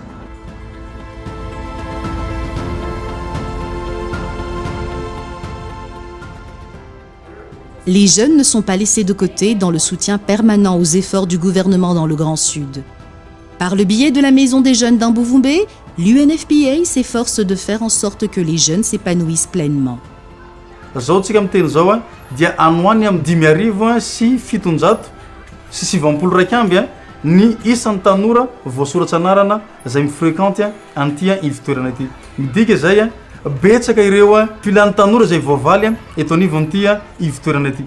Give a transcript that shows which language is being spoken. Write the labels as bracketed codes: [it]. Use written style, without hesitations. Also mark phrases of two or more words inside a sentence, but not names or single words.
[fr] Les jeunes ne sont pas laissés de côté dans le soutien permanent aux efforts du gouvernement dans le Grand Sud. Par le biais de la Maison des Jeunes d'Ambuvumbe, l'UNFPA s'efforce de faire en sorte que les jeunes s'épanouissent pleinement. [mg] Zao tsika miteny zao a dia anoany am 10,000 sy 700 sy 700 raiky amby ny isan'ny tanora voasoratra anarana zay mifréquente anty ivitoerana ity. Midika zay a betsaka ireo filany tanora zay voavaly eto anivon'ity ivitoerana ity.